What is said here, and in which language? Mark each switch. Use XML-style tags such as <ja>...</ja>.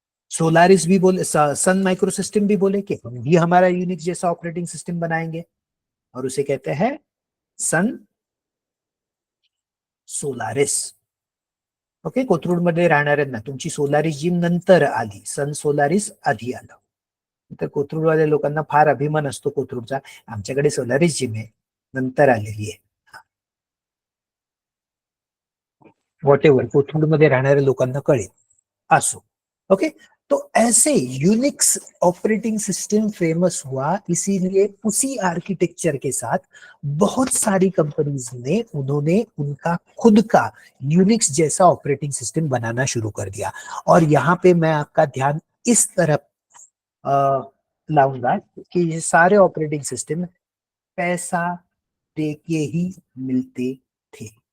<hi>Solaris भी बोले, Sun micro system भी बोले कि हम भी हमारा यूनिक्स जैसा ऑपरेटिंग सिस्टम बनाएंगे, और उसे कहते हैं सन सोलारिस।</hi> <mr>ओके, कोथरूडमध्ये राहणाऱ्यांना तुमची सोलारिस जिम नंतर आली, सन सोलारिस आधी आलं. तर कोथरूडवाल्या लोकांना फार अभिमान असतो कोथरूडचा, आमच्याकडे सोलारिस जिम आहे, नंतर आलेली आहे.</mr> <en>whatever</en> <mr>कोथरूडमध्ये राहणाऱ्या लोकांना कळेल, असो.</mr> <hi>ओके, तो ऐसे यूनिक्स ऑपरेटिंग सिस्टम फेमस हुआ इसीलिए उसी आर्किटेक्चर के साथ बहुत सारी कंपनीज ने उन्होंने उनका खुद का यूनिक्स जैसा ऑपरेटिंग सिस्टम बनाना शुरू कर दिया। और यहाँ पे मैं आपका ध्यान इस तरफ लाऊंगा कि ये सारे ऑपरेटिंग सिस्टम पैसा दे के ही मिलते थे।</hi>